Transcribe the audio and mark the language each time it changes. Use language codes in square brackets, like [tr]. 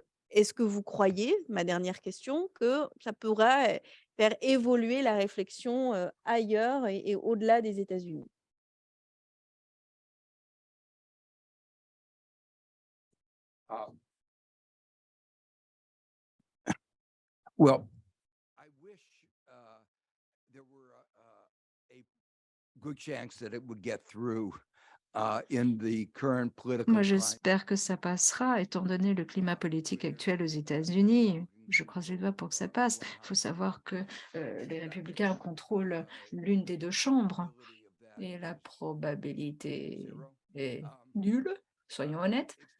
[fr] Est-ce que vous croyez, ma dernière question, que ça pourrait faire évoluer la réflexion ailleurs et au-delà des États-Unis? [en] Um, Well, I wish there were a good chance that it would get through in the current political [fr] Moi, [en] climate. [fr] j'espère que ça passera, étant donné le climat politique actuel aux États-Unis. Je croise les doigts pour que ça passe. Il faut savoir que les républicains contrôlent l'une des deux chambres et la probabilité est nulle, soyons honnêtes.